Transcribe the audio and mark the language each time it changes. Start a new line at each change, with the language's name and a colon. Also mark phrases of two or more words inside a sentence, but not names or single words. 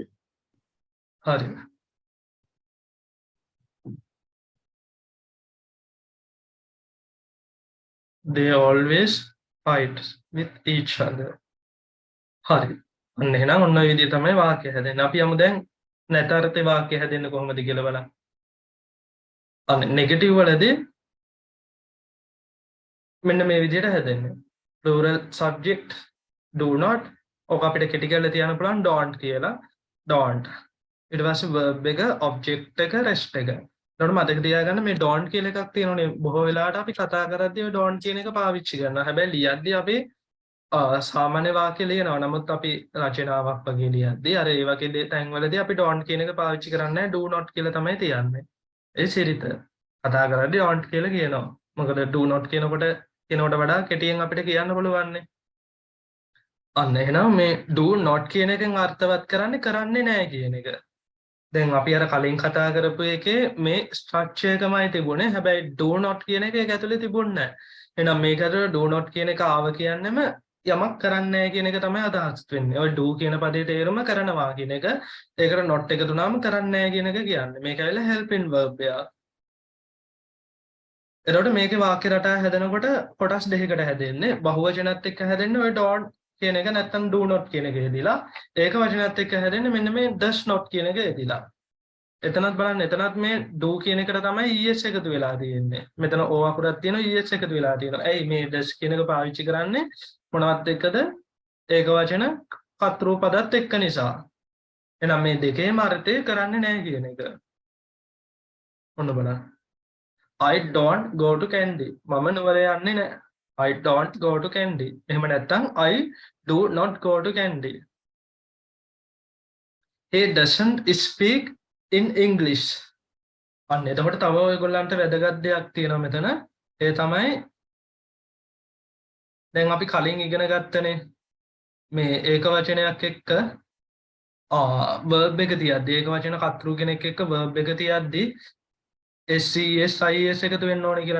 Sinhala: හරි.
English: They always fight with each other.
Sinhala: හරි. අන්න එහෙනම් ඔන්න ඔය විදිහ තමයි වාක්‍ය හැදෙන්නේ. අපි යමු දැන් නැතරතේ වාක්‍ය හැදෙන්නේ කොහොමද කියලා බලන්න. අන්න නෙගටිව් වලදී මෙන්න මේ විදිහට හැදෙන්නේ.
English: plural subject do not
Sinhala: ඔක අපිට කෙටි කරලා තියන්න පුළුවන් don't කියලා. don't. ඊට පස්සේ verb එක, object එක, rest එක. එතකොට මතක තියාගන්න මේ don't කියලා එකක් තියෙනවනේ. බොහෝ වෙලාවට අපි කතා කරද්දී ඔය don't කියන එක පාවිච්චි කරනවා. හැබැයි ලියද්දී අපි සාමාන්‍ය වාක්‍ය ලියනවා. නමුත් අපි රචනාවක් වගේ ලියද්දී අර ඒ වගේ තැන්වලදී අපි don't කියන එක පාවිච්චි කරන්නේ නැහැ.
English: do not
Sinhala: කියලා තමයි තියන්නේ. ඒ සිරිත. කතා කරද්දී don't කියලා කියනවා. මොකද
English: do not
Sinhala: කියනකොට වඩා කෙටියෙන් අපිට කියන්න පුළුවන්නේ. අන්න එහෙනම් මේ
English: do not
Sinhala: කියන එකෙන් අර්ථවත් කරන්නේ නැහැ කියන එක. දැන් අපි අර කලින් කතා කරපු එකේ මේ ස්ට්‍රක්චර් එකමයි තිබුණේ. හැබැයි
English: do not
Sinhala: කියන එක ඒක ඇතුලේ තිබුණේ නැහැ. එහෙනම් මේකට
English: do not
Sinhala: කියන එක ආව කියන්නේම යමක් කරන්නේ නැහැ කියන එක තමයි අදහස් වෙන්නේ. ඔය do කියන පදේ තේරුම කරනවා කියන එක. ඒකට not එක දුනාම කරන්නේ නැහැ කියන එක කියන්නේ. මේක ඇවිල්ලා
English: helping verb
Sinhala: එක. එතකොට මේකේ වාක්‍ය රටා හැදෙනකොට කොටස් දෙකකට හැදෙන්නේ. බහුවචනත් එක්ක හැදෙන්නේ ඔය don't කියන එක නැත්තම්
English: do not
Sinhala: කියන එක යෙදিলা. ඒක වචනත් එක්ක හැදෙන්නේ මෙන්න මේ
English: does not
Sinhala: කියන එක යෙදিলা. එතනත් බලන්න එතනත් මේ do කියන එකට තමයි es එකතු වෙලා තියෙන්නේ. මෙතන o අකුරක් තියෙනවා es එකතු වෙලා තියෙනවා. ඇයි මේ does කියන එක පාවිච්චි කරන්නේ මොනවත් එක්කද? ඒක වචන කතෘ පදත් එක්ක නිසා. එහෙනම් මේ දෙකේම අර්ථය කරන්නේ නැහැ කියන එක. ඔන්න බලන්න.
English: I don't go to candy.
Sinhala: මම නුවර යන්නේ නැහැ.
English: I don't go to candy. එහෙම නැත්නම් I do not go to candy. He doesn't speak in English.
Sinhala: අන්න එතකොට තව ඔයගොල්ලන්ට වැදගත් දෙයක් තියෙනවා මෙතන. ඒ තමයි දැන් අපි කලින් ඉගෙන ගත්තනේ මේ ඒක වචනයක් එක්ක verb එක තියද්දි ඒක වචන කතෘ කෙනෙක් එක්ක verb එක තියද්දි SES IS එකතු වෙන්න ඕනේ කියලා.